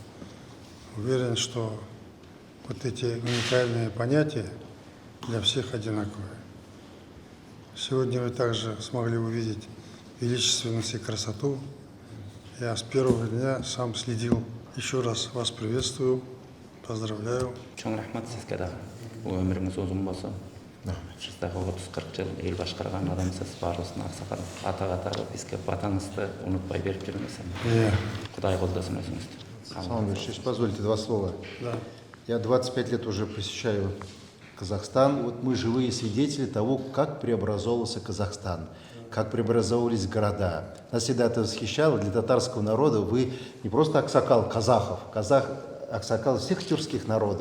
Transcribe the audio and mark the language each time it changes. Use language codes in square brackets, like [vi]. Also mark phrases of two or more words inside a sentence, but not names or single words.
[ru] Уверен, что вот эти уникальные понятия для всех одинаковые. Сегодня вы также смогли увидеть величественность и красоту. Я с первого дня сам следил. Еще раз вас приветствую, поздравляю. [ky] Чоң рахмат сізге дағы. Өміріңіз ұзын болса. Сіздағы 30-40 жыл ел басқарған адамсыз, барлығын ақсақал ата-ата бізге батаңызды ұмытпай беріп жүріңіз. Құдай қолдасын өзіңізді. [ru] Александр Ильич, если позволите, два слова. Да. Я 25 лет уже посещаю Казахстан. Вот мы живые свидетели того, как преобразовывался Казахстан, как преобразовывались города. Нас всегда это восхищало. Для татарского народа вы не просто аксакал казахов, аксакал всех тюркских народов.